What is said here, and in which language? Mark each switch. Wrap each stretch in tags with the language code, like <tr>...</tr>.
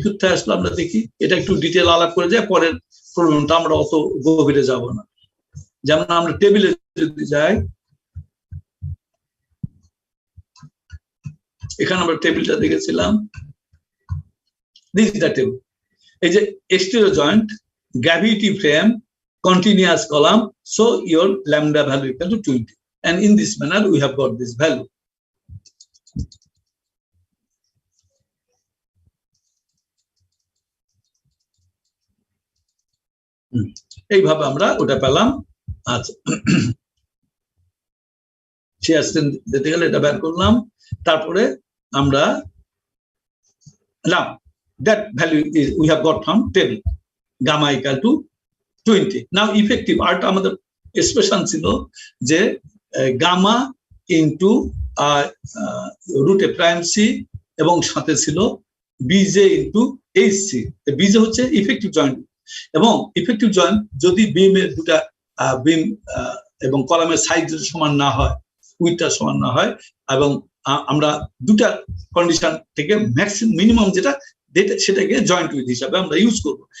<bn>কোথায় আসলো আমরা দেখি, এটা একটু ডিটেল আলাপ করে যায়, পরের প্রবলেমটা আমরা অত গভীরে যাব না। যেমন আমরা টেবিলে যদি যাই, এখানে আমরা টেবিলটা দেখেছিলাম, দিস ইজ দ্য টেবিল। এই যে</bn> <en>Exterior joint, gravity frame, continuous column, so your lambda value equal to 20, and in this manner we have got this value.</en> <bn>এইভাবে আমরা ওটা পেলাম। আচ্ছা, শিয়ার স্ট্রেংথ দিতে গেলে এটা বের করলাম। তারপরে আমরা</bn> <en>that value is we have got from table, gamma equal to 20. Now effective art</en> <bn>আমাদের</bn> <en>expression</en> <bn>ছিল যে</bn> <en>gamma into root a prime c</en> <bn>এবং সাথে ছিল</bn> <en>bj into hc.</en> <bn>bj হচ্ছে ইফেক্টিভ জয়েন্ট, এবং ইফেক্টিভ জয়েন্ট যদি বিমের দুটা বিম এবং কলামের সাইজ সমান না হয়, উইথটা সমান না হয়, এবং আমরা দুটা কন্ডিশন থেকে ম্যাক্সিমাম মিনিমাম যেটা সেটাকে জয়েন্ট উইথ হিসাবে আমরা ইউজ করব।</bn>